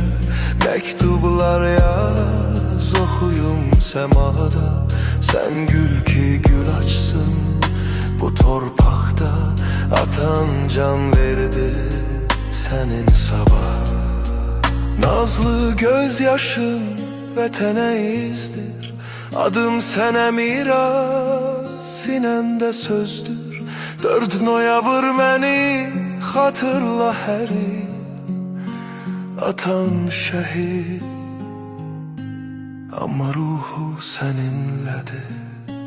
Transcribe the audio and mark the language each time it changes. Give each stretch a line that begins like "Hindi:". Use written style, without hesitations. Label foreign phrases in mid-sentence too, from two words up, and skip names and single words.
Turkish: Mektublar yaz, okuyum semada. Sen gül ki gül açsın bu torpakta. Atan can verdi senin sabah.
Azerbaijani: Nazlı, gözyaşım vətənə izdir. Adım sənə miras, sinəndə sözdür. 4 noyabr məni hatırla hər il.
Turkish: Atan şehit ama ruhu seninledir.